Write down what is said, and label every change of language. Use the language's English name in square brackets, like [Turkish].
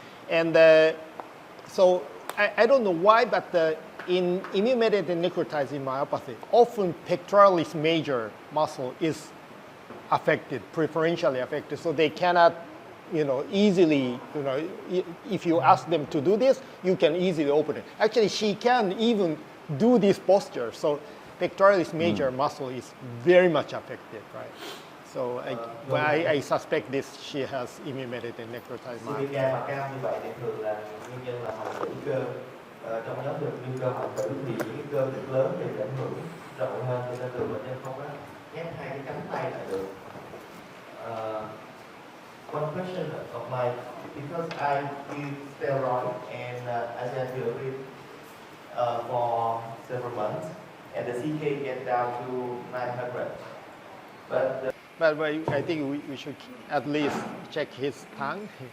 [English] And so I don't know why, but in immune-mediated necrotizing myopathy, often pectoralis major muscle is affected, preferentially affected, so they cannot, easily, if you ask them to do this, you can easily open it. Actually, she can even do this posture, so pectoralis major muscle is very much affected, right? So I suspect she has immune-mediated necrotizing myopathy. [Vietnamese] CPK mà cao như vậy thì thường là nguyên nhân là hoại tử cơ. Trong nhóm viêm cơ hoại tử thì những cái cơ cực lớn thì ảnh hưởng rộng hơn, cho nên thường bệnh nhân không có ghép hai cái cánh tay lại được. [English] One question of mine, because I give steroid and azathioprine for several months, and the CK get down to 900. But I think we should at least check his tongue.